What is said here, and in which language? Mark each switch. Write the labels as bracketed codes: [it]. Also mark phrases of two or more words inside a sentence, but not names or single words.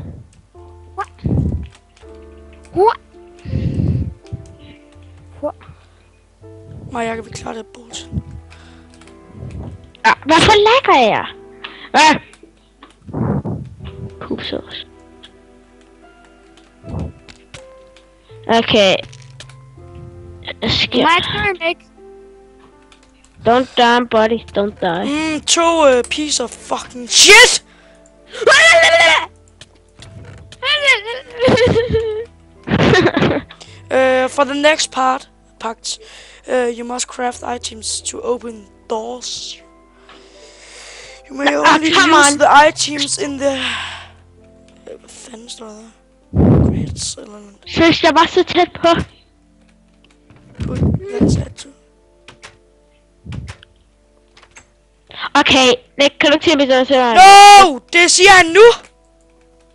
[da] Nej, jeg kan vi klare det bullshit. Hvorfor lægger jeg? Pupsås. Okay. [en] Don't die, buddy. Don't die. 2 piece of fucking shit! For the next part, you must craft items to open doors. You may only use the items in the... [da] Hvad fanden står der? Crates eller noget. Synes jeg var så tæt på. Okay, Nick, kan du ikke sige mig så? No! Det siger han nu!